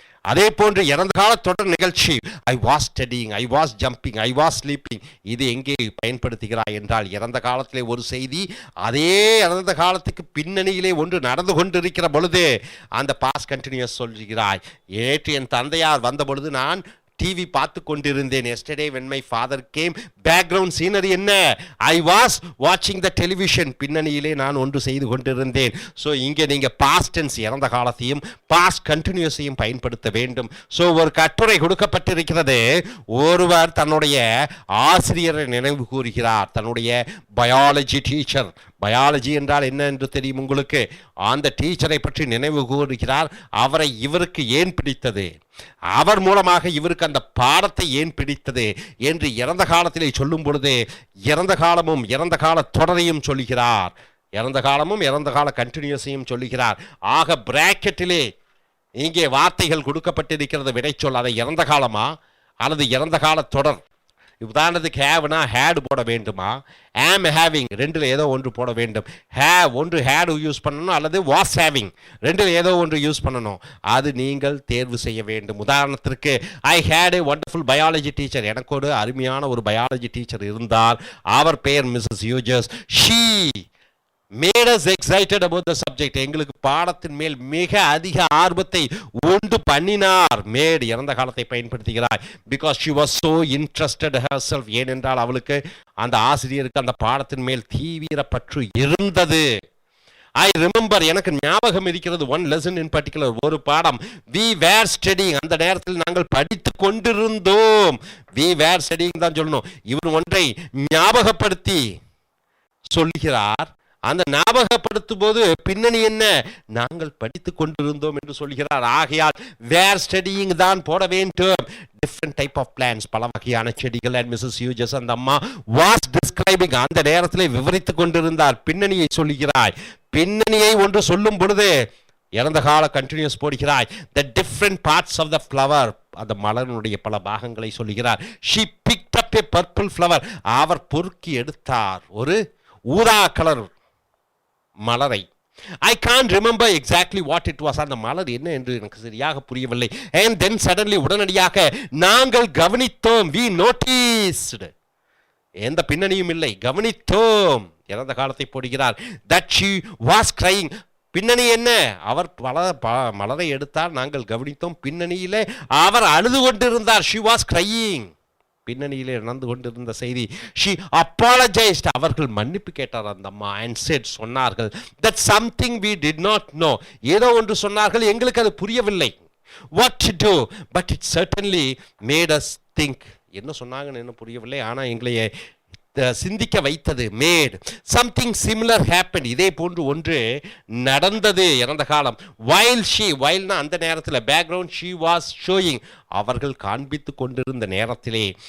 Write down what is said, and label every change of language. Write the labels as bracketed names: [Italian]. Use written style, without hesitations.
[Tamil] அதே போன்று இறந்த கால தொடர் நிகழ்ச்சி [English] I was studying, I was jumping, I was sleeping. [Tamil] இது எங்கே பயன்படுத்துகிறாய் என்றால் இறந்த காலத்திலே ஒரு செய்தி, அதே இறந்த காலத்துக்கு பின்னணியிலே ஒன்று நடந்து கொண்டிருக்கிற பொழுது அந்த பாஸ்ட் கண்டினியூஸ் சொல்கிறாய். நேற்று என் தந்தையார் வந்த பொழுது நான் டிவி பார்த்து கொண்டிருந்தேன். [English] yesterday when my father came, background scenery [Tamil] என்ன? [English] I was வாட்சிங் த television. [Tamil] பின்னணியிலே நான் ஒன்று செய்து கொண்டிருந்தேன். ஸோ இங்கே நீங்கள் பாஸ்ட் டென்ஸ் இறந்த காலத்தையும் பாஸ்ட் கண்டினியூஸையும் பயன்படுத்த வேண்டும். ஸோ ஒரு கட்டுரை கொடுக்கப்பட்டிருக்கிறது. ஒருவர் தன்னுடைய ஆசிரியரை நினைவு கூறுகிறார், தன்னுடைய பயாலஜி டீச்சர். பயாலஜி என்றால் என்ன என்று தெரியும் உங்களுக்கு? அந்த டீச்சரை பற்றி நினைவு கூறுகிறார். அவரை இவருக்கு ஏன் பிடித்தது, அவர் மூலமாக இவருக்கு அந்த பாடத்தை ஏன் பிடித்தது என்று இறந்த காலத்திலே சொல்லும் பொழுது இறந்த காலமும் இறந்த கால தொடரையும் சொல்லுகிறார், இறந்த காலமும் இறந்த கால கண்டினியூஸையும் சொல்லுகிறார். ஆக பிராக்கெட்டிலே இங்கே வார்த்தைகள் கொடுக்கப்பட்டிருக்கிறது, விடைச்சொல். அதை இறந்த காலமா அல்லது இறந்த கால தொடர்? உதாரணத்துக்கு ஹேவ்னா ஹேடு போட வேண்டுமா, ஆம் ஹேவிங் ரெண்டில் ஏதோ ஒன்று போட வேண்டும். ஹேவ் ஒன்று ஹேடு யூஸ் பண்ணணும், அல்லது வாஸ் ஹேவிங் ரெண்டில் ஏதோ ஒன்று யூஸ் பண்ணணும். அது நீங்கள் தேர்வு செய்ய வேண்டும். உதாரணத்திற்கு [English] I had a wonderful biology teacher. [Tamil] எனக்கு ஒரு அருமையான ஒரு பயாலஜி டீச்சர் இருந்தார். அவர் பெயர் Mrs யூஜஸ். [English] She made us excited about the subject. [Tamil] எங்களுக்கு பாடத்தின் மேல் மிக அதிக ஆர்வத்தை உண்டு பண்ணினார். மேட் இறந்த காலத்தை பயன்படுத்துகிறார். [English] because she was so interested herself. [Tamil] ஏனென்றால் அவளுக்கு அந்த ஆசிரியருக்கு அந்த பாடத்தின் மேல் தீவிர பற்று இருந்தது. [English] I remember, [Tamil] எனக்கு ஞாபகம் இருக்கிறது, [English] one lesson in particular, [Tamil] ஒரு பாடம். [English] we were studying, [Tamil] அந்த நேரத்தில் நாங்கள் படித்து கொண்டிருந்தோம். [English] we were studying [Tamil] தான் சொல்லணும். இவர் ஒன்றை ஞாபகப்படுத்தி சொல்கிறார். அந்த ஞாபகப்படுத்தும் போது பின்னணி என்ன? நாங்கள் படித்து கொண்டிருந்தோம் என்று சொல்கிறார். ஆகையால் [English] were studying [Tamil] தான் போட வேண்டும். [English] different type of plans, [Tamil] பல வகையான செடிகள். அண்ட் மிஸ்ஸஸ் யூஜஸ் அந்த அம்மா [English] was describing, [Tamil] அந்த நேரத்தில் விவரித்து கொண்டிருந்தார். பின்னணியை சொல்லுகிறாய். பின்னணியை ஒன்று சொல்லும் பொழுது இறந்த கால continuous போடுகிறாய். [English] the different parts of the flower, [Tamil] அந்த மலருடைய பல பாகங்களை சொல்லுகிறார். [English] she picked up a purple flower, [Tamil] அவர் பொறுக்கி எடுத்தார் ஒரு ஊதா கலர் மலரை. [English] I can't remember exactly what it was. [Tamil] அந்த மலர் என்ன என்று எனக்கு சரியாக புரியவில்லை. [English] and then suddenly [Tamil] உடனடியாக நாங்கள் கவனித்தோம். [English] we noticed, [Tamil] எந்த பின்னணியும் இல்லை, கவனித்தோம். இறந்த காலத்தை போடுகிறார். [English] that she was crying. [Tamil] பின்னணி என்ன? அவர் மலரை எடுத்தார், நாங்கள் கவனித்தோம். பின்னணியிலே அவர் அழுது கொண்டிருந்தார். [English] she was crying. [Tamil] பின்னணியிலே நடந்து கொண்டிருந்த செய்தி. [English] she apologized, [Tamil] அவர்கள் மன்னிப்பு கேட்டார் அந்த அம்மா. [English] and said, [Tamil] சொன்னார்கள், [English] that something we did not know, [Tamil] ஏதோ ஒன்று சொன்னார்கள், எங்களுக்கு அது புரியவில்லை. [English] what to do, but it certainly made us think. [Tamil] என்ன சொன்னாங்கன்னு என்ன புரியவில்லை, ஆனால் எங்களை சிந்திக்க வைத்தது. [English] made something similar happen, [Tamil] இதே போன்று ஒன்று நடந்தது இறந்த காலம். [English] while she, [Tamil] வைல்னா அந்த நேரத்தில், பேக்ரவுண்ட் [English] she was showing, [Tamil] அவர்கள் காண்பித்து கொண்டிருந்த நேரத்திலே.